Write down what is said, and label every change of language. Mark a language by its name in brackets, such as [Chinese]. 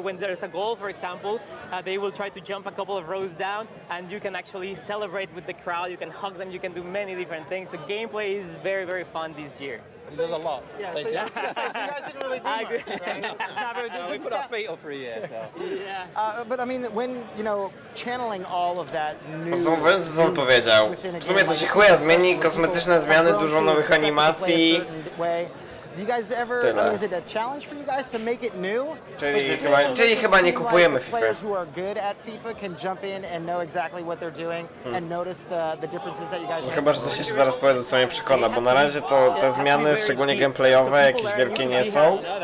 [English] When there's a goal, for example, they will try to jump a couple of rows down, and you can actually celebrate with the crowd. You can hug them. You can do many different things. The gameplay is very, very fun this year. There's a lot. Yeah, so, I was gonna say, so you guys didn't really do much, right? Not very we put our feet up for a year, so. Yeah. But I mean, when, you know, channeling all of that new... [Polish] Co on powiedział? W sumie to się chuja zmieni, kosmetyczne zmiany, dużo nowych animacji. [English] Do you guys ever, I mean, is it a challenge for you guys to make it new? [Polish] Czyli chyba nie kupujemy FIFA. [English] Players who are good at FIFA can jump in and know exactly what they're doing and notice the differences that you guys make. [Polish] Chyba, że coś się zaraz powie, co mnie przekona, bo na razie to te zmiany, szczególnie gameplayowe, jakieś wielkie nie są.